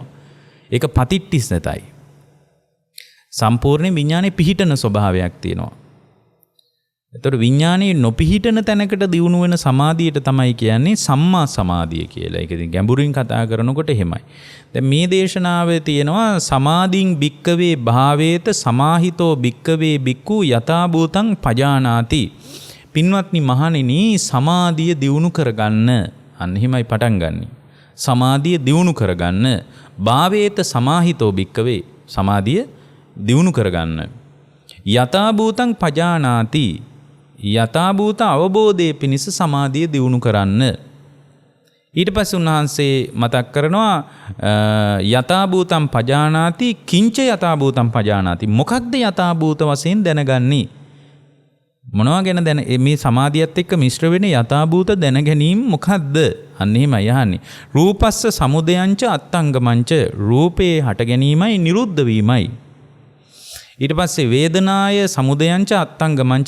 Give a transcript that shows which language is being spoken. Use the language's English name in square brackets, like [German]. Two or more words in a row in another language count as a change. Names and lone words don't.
[Sinhala] ඒක පතිට්ඨිසතයි. සම්පූර්ණ විඥානේ පිහිටන ස්වභාවයක් තියෙනවා. එතකොට විඥානේ නොපිහිටන තැනකට දියුණු වෙන සමාධියට තමයි කියන්නේ සම්මා සමාධිය කියලා. ඒක ඉතින් ගැඹුරින් කතා කරනකොට එහෙමයි. දැන් මේ දේශනාවේ තියෙනවා [Pali] සමාධින් භික්කවේ භාවේත සමාහිතෝ භික්කවේ භික්ඛු යථා භූතං පජානාති. [Sinhala] පින්වත්නි මහණෙනි සමාධිය දියුණු කරගන්න. අන්න එහෙමයි පටන් ගන්නෙ. සමාධිය දියුණු කරගන්න. [Pali] භාවේත සමාහිතෝ භික්කවේ [Sinhala] සමාධිය දියුණු කරගන්න. [Pali] යථා භූතං පජානාති. [Sinhala] යථාභූත අවබෝධයේ පිණිස සමාධිය දියුණු කරන්න. ඊට පස්සේ උන්වහන්සේ මතක් කරනවා [Pali] යථාභූතං පජානාති කිංච යථාභූතං පජානාති. [Sinhala] මොකක්ද යථාභූත වශයෙන් දැනගන්නේ? මොනවා ගැන මේ සමාධියත් එක්ක මිශ්‍ර වෙන යථාභූත දැන ගැනීම මොකද්ද? අන්න එහෙමයි අහන්නේ. [Pali] රූපස්ස සමුදයංච අත්තංගමංච. [Sinhala] රූපේ හට ගැනීමයි නිරුද්ධ වීමයි. ඊට පස්සේ [Pali] වේදනාය සමුදයංච අත්තංගමංච.